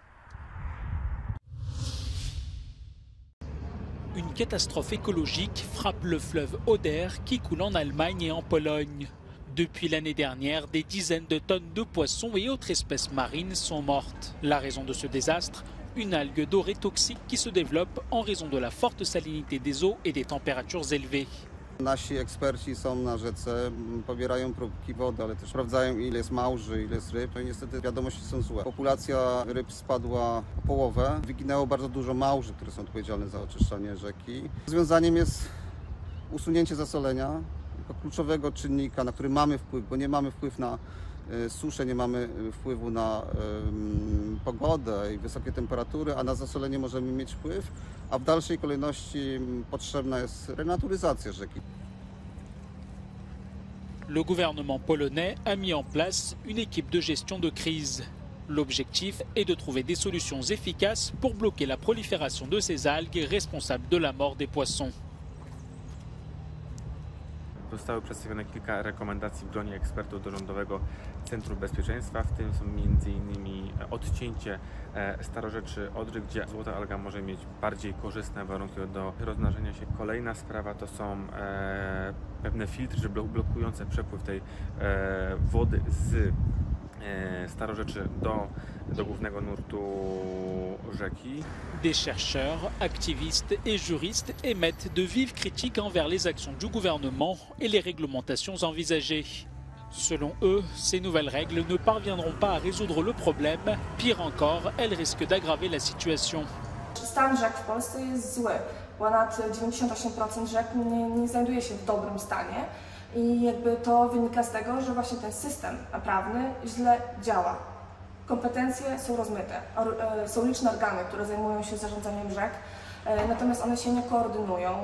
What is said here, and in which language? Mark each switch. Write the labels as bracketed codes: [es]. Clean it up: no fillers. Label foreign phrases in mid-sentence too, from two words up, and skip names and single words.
[fr] Une catastrophe écologique frappe le fleuve Oder qui coule en Allemagne et en Pologne. Depuis l'année dernière, des dizaines de tonnes de poissons et autres espèces marines sont mortes. La raison de ce désastre, une algue dorée toxique qui se développe en raison de la forte salinité des eaux et des températures élevées. [pl] Nasi eksperci są na rzece, pobierają próbki wody, ale też sprawdzają, ile jest małży, ile jest ryb. No i niestety wiadomości są złe. Populacja ryb spadła o połowę. Wyginęło bardzo dużo małży, które są odpowiedzialne za oczyszczanie rzeki. Rozwiązaniem jest usunięcie zasolenia jako kluczowego czynnika, na który mamy wpływ, bo nie mamy wpływu na suszę, nie mamy wpływu na pogodę i wysokie temperatury, a na zasolenie możemy mieć wpływ, a w dalszej kolejności potrzebna jest renaturyzacja rzeki. [fr] Le gouvernement polonais a mis en place une équipe de gestion de crise. L'objectif est de trouver des solutions efficaces pour bloquer la prolifération de ces algues responsables de la mort des poissons. [pl] Zostały przedstawione kilka rekomendacji w gronie ekspertów do Rządowego centrów bezpieczeństwa, w tym są m.in. odcięcie Starorzeczy Odry, gdzie złota alga może mieć bardziej korzystne warunki do rozmnażania się. Kolejna sprawa to są pewne filtry blokujące przepływ tej wody z Starorzeczy do głównego nurtu rzeki. [fr] Des chercheurs, activistes et juristes émettent de vives critiques envers les actions du gouvernement et les réglementations envisagées. Selon eux, ces nouvelles règles ne parviendront pas à résoudre le problème. Pire encore, elles risquent d'aggraver la situation. [pl] Stan rzek w Polsce jest zły. Ponad 98% rzek nie znajduje się w dobrym stanie i jakby to wynika z tego, że właśnie ten system prawny źle działa. Kompetencje są rozmyte. Są liczne organy, które zajmują się zarządzaniem rzek, natomiast one się nie koordynują.